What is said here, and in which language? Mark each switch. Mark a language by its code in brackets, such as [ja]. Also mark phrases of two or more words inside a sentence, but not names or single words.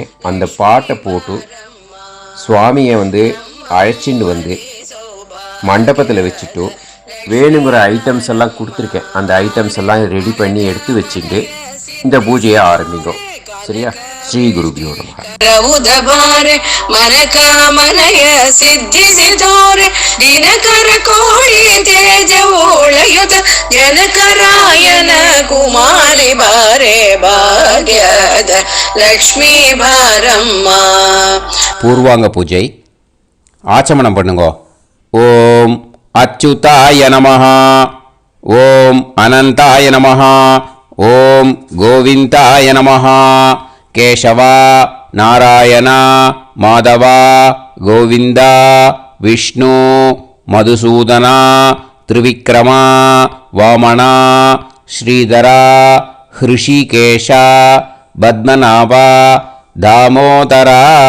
[ta] அந்த பாட்டை போட்டு சுவாமியை அழைச்சிட்டு மண்டபத்தில் வச்சுட்டு வேணுங்கிற ஐட்டம்ஸ் எல்லாம் கொடுத்துருக்கேன். அந்த ஐட்டம்ஸ் எல்லாம் ரெடி பண்ணி எடுத்து வச்சுட்டு இந்த பூஜையை ஆரம்பிங்க. சரியா? [sa] श्री गुरुभ्यो नमः. [kn] ಮನಕಾಮನಯ ಸಿದ್ಧಿ ಸಿಧೋರೆ ದಿನಕರ ಕೋಳಿ ತೇಜವೋಳಯುತ ಜನಕರಾಯನ ಕುಮಾರಿ ಬಾರೆ ಭಾಗ್ಯದ ಲಕ್ಷ್ಮೀ ಬಾರಮ್ಮ. [ta] பூர்வாங்க பூஜை. ஆச்சமனம் பண்ணுங்க. [sa] ॐ अच्युताय नमः, ॐ अनन्ताय नमः, ॐ गोविन्दाय नमः. [ta] கேசவா, நாராயண, மாதவா, கோவிந்தா, விஷ்ணு, மதுசூதனா, திரிவிக்ரமா, வாமனா, ஸ்ரீதரா, ஹிருஷிகேஷா, பத்மநாபா, தாமோதரா.